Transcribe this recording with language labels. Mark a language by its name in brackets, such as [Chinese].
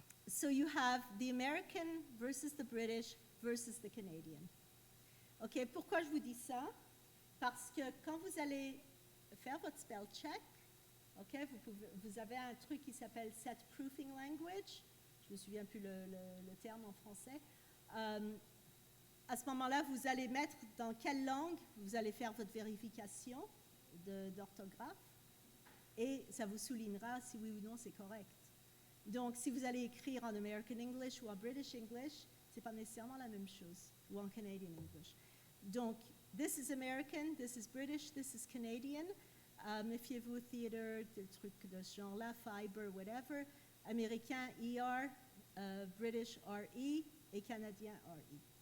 [English] So you have the American versus the British versus the Canadian. [French] OK, pourquoi je vous dis ça? Parce que quand vous allez faire votre spell check, OK, vous avez un truc qui s'appelle set proofing language. Je ne me souviens plus le terme en français. À ce moment-là, vous allez mettre dans quelle langue vous allez faire votre vérification d'orthographe et ça vous soulignera si oui ou non c'est correct. Donc, si vous allez écrire en American English ou en British English, ce n'est pas nécessairement la même chose, ou en Canadian English. Donc, [English] this is American, this is British, this is Canadian. [French] Méfiez-vous au theater, des trucs de ce genre-là, fiber, whatever. Américain, ER, British, RE, et Canadien, RE.